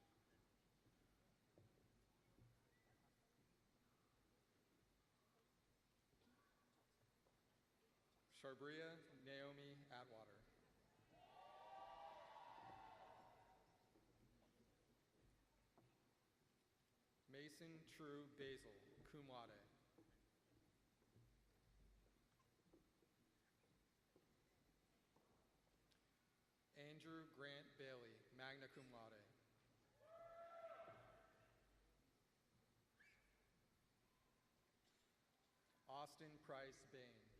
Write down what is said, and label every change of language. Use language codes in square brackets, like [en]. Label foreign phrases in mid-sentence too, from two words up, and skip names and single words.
[en] Sharbria Naomi Atwater. Mason True Basil, [la] cum laude. [en] Andrew Grant Bailey, [la] magna cum laude. [en] Austin Price Bain.